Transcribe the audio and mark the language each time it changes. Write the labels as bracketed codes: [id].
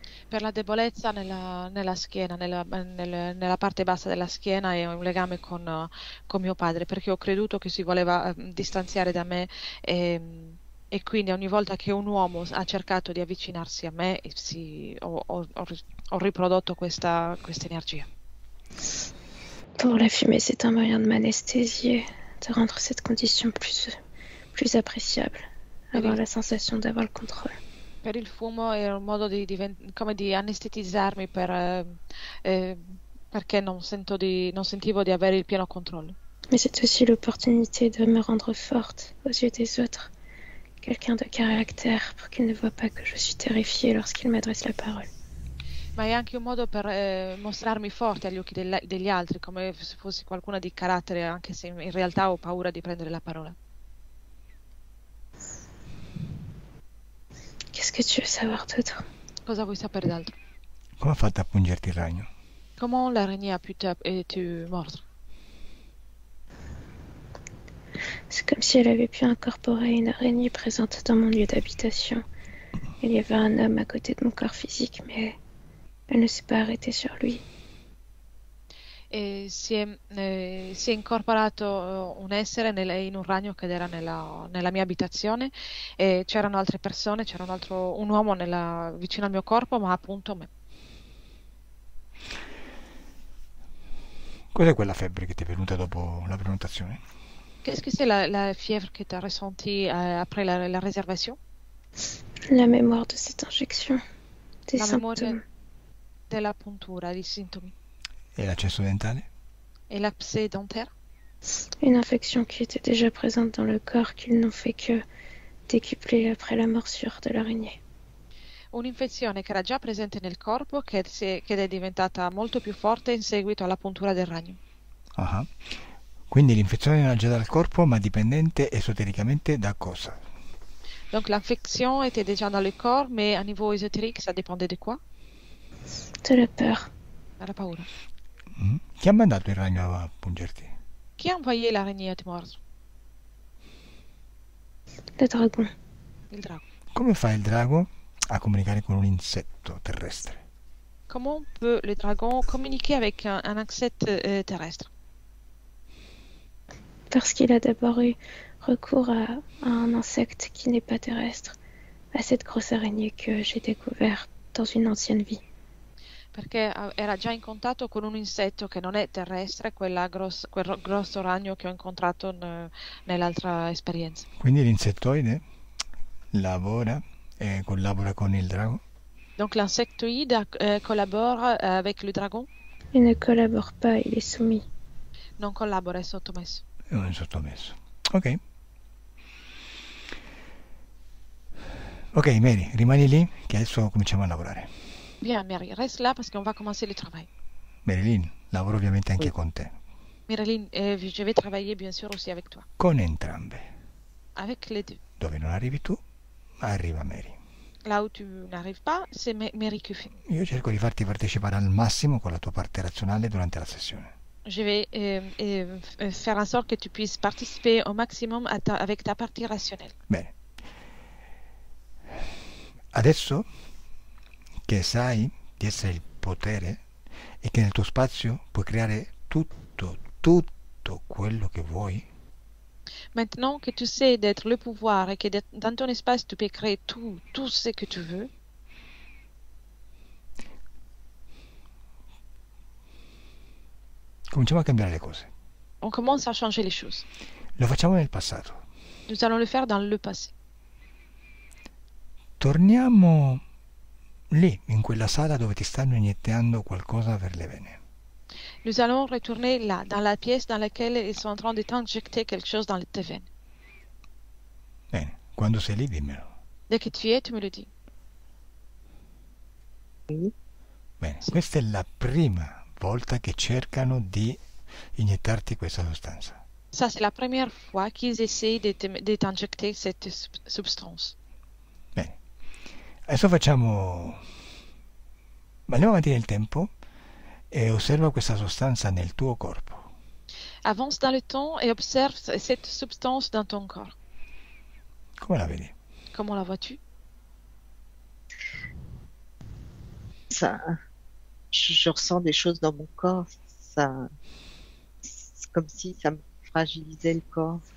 [it] Per la debolezza nella schiena, nella parte bassa della schiena e un legame con mio padre, perché ho creduto che si voleva distanziare da me e quindi ogni volta che un uomo ha cercato di avvicinarsi a me ho riprodotto questa energia. [fr] Pour la fumée, c'est un moyen de m'anesthésier, de rendre cette condition plus appréciable, avoir la sensation d'avoir le contrôle. [it] Per il fumo è un modo come di anestetizzarmi perché non sentivo di avere il pieno controllo. [fr] Mais c'est aussi l'opportunité de me rendre forte aux yeux des autres. Quelqu'un de caractère pour qu'ils ne voient pas que je suis terrifiée lorsqu'ils m'adressent la parole. [it] Ma è anche un modo per mostrarmi forte agli occhi degli altri, come se fossi qualcuno di carattere, anche se in realtà ho paura di prendere la parola. [fr] Qu'est-ce que tu veux savoir d'autre? [it] Cosa vuoi sapere d'altro? Come ha fatto a pungerti il ragno? [fr] Comment l'araignée a pu te mordre? C'est comme si elle avait pu incorporer une araignée présente dans mon lieu d'habitation. Il y avait un homme à côté de mon corps physique, mais elle ne s'est pas arrêtée sur lui. [it] E si è incorporato un essere in un ragno che era nella mia abitazione e c'erano altre persone, c'era un uomo vicino al mio corpo, ma appunto me. Cos'è quella febbre che ti è venuta dopo la prenotazione? [fr] Qu'est-ce que c'est la fièvre que tu as ressentie après la réservation? La mémoire de cette injection, des [it] La memoria [fr] symptômes. [it] della puntura, dei sintomi. E l'accesso dentale? [fr] Et l'abcès dentaire? Une infection qui était déjà présente dans le corps qu'ils n'ont fait que décupler après la morsure de l'araignée. [it] Un'infezione che era già presente nel corpo che è diventata molto più forte in seguito alla puntura del ragno. Ah. Quindi l'infezione era già dal corpo, ma dipendente esotericamente da cosa? [fr] Donc l'infection était déjà dans le corps, mais à niveau ésotérique, ça dépendait de quoi? De la peur. [it] Dalla paura. Chi ha mandato il ragno a pungerti? [fr] Qui a envoyé l'araignée à te mordre? Le dragon. [it] Il drago. Come fa il drago a comunicare con un insetto terrestre? [fr] Comment peut le dragon communiquer avec un insecte terrestre? Parce qu'il a d'abord eu recours à un insecte qui n'est pas terrestre, à cette grosse araignée que j'ai découverte dans une ancienne vie. [it] Perché era già in contatto con un insetto che non è terrestre, quel grosso ragno che ho incontrato nell'altra esperienza. Quindi l'insettoide lavora e collabora con il drago? [fr] Donc l'insectoïde collabore avec le dragon? Il ne collabore pas, il est soumis. [it] Non collabora, è sottomesso. È un sottomesso. Ok. Ok, Mary, rimani lì che adesso cominciamo a lavorare. [fr] Bien, Mary, reste là parce qu'on va commencer le travail. [it] Marilyn, lavoro ovviamente anche con te. [fr] Marilyn, je vais travailler bien sûr aussi avec toi. [it] Con entrambe. [fr] Avec les deux. [it] Dove non arrivi tu, arriva Mary. [fr] Là où tu n'arrives pas, c'est Mary qui fait. [it] Io cerco di farti partecipare al massimo con la tua parte razionale durante la sessione. [fr] Je vais faire en sorte que tu puisses participer au maximum avec ta partie rationnelle. [it] Bene. Adesso che sai di essere il potere e che nel tuo spazio puoi creare tutto quello che vuoi, [fr] Maintenant que tu sais d'être le pouvoir et que dans ton espace tu peux créer tout ce que tu veux, [it] cominciamo a cambiare le cose. [fr] on commence à changer les choses. [it] Lo facciamo nel passato. [fr] Nous allons le faire dans le passé. [it] Torniamo lì, in quella sala dove ti stanno iniettando qualcosa per le vene. [fr] Nous allons retourner là, dans la pièce dans laquelle ils sont en train de t'injecter quelque chose dans tes veines. [it] Bene, quando sei lì dimmelo. [fr] Dès que tu y es, tu me le dis. [it] Bene, questa è la prima volta che cercano di iniettarti questa sostanza. [fr] Ça, c'est la première fois qu'ils essayent de t'injecter cette substance. [it] Bene, adesso andiamo avanti nel tempo e osserva questa sostanza nel tuo corpo. [fr] Avance dans le temps et observe cette substance dans ton corps. [it] Come la vedi? [fr] Comment la vois-tu? Ça, je ressens des choses dans mon corps. Ça, c'est comme si ça me fragilisait le corps.